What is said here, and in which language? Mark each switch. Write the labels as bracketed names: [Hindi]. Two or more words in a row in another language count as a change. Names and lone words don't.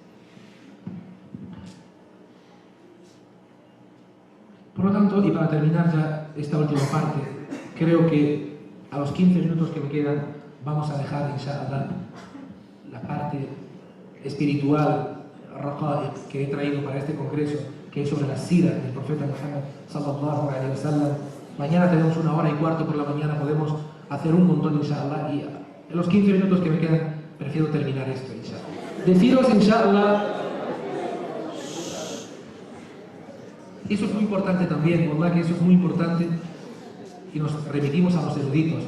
[Spanish] Por lo tanto, y para terminar ya esta última parte, creo que a los 15 minutos que me quedan vamos a dejar, inshallah, la parte espiritual, raqa'iq, que he traído para este congreso, que es sobre la sira del profeta Muhammad [Arabic] صلى الله عليه وسلم. [Spanish] Mañana tenemos 1h15 por la mañana, podemos hacer un montón, inshallah, y en los 15 minutos que me quedan prefiero terminar esto, inshallah. Deciros, inshallah, eso es muy importante también, ¿verdad? Que eso es muy importante, y nos remitimos a los eruditos.